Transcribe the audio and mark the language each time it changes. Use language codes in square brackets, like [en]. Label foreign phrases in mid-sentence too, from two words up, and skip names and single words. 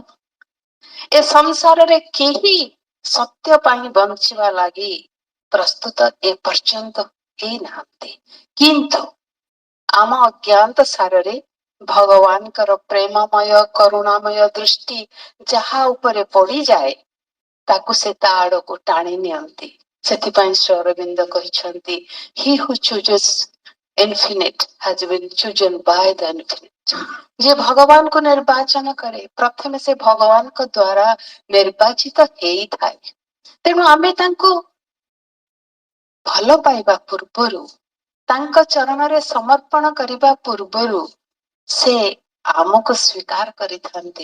[or] ଏ ସଂସାରରେ କେହି ସତ୍ୟ ପାଇଁ ବଞ୍ଚିବା ଲାଗି ପ୍ରସ୍ତୁତ ଏପର୍ଯ୍ୟନ୍ତ ହେଇନାହାନ୍ତି, କିନ୍ତୁ ଆମ ଅଜ୍ଞାତ ସାରରେ ଭଗବାନଙ୍କର ପ୍ରେମମୟ କରୁଣାମୟ ଦୃଷ୍ଟି ଯାହା ଉପରେ ପଡିଯାଏ ତାକୁ ସେ ତା ଆଡକୁ ଟାଣି ନିଅନ୍ତି। ସେଥିପାଇଁ ଶ୍ରୀ ଅରବିନ୍ଦ କହିଛନ୍ତି, [en] he who chooses infinite has been chosen by the infinite। [or] ଯେ ଭଗବାନଙ୍କୁ ନିର୍ବାଚନ କରେ, ପ୍ରଥମେ ସେ ଭଗବାନଙ୍କ ଦ୍ଵାରା ନିର୍ବାଚିତ ହେଇଥାଏ। ତେଣୁ ଆମେ ତାଙ୍କୁ ଭଲ ପାଇବା ପୂର୍ବରୁ, ତାଙ୍କ ଚରଣରେ ସମର୍ପଣ କରିବା ପୂର୍ବରୁ ସେ ଆମକୁ ସ୍ୱୀକାର କରିଥାନ୍ତି।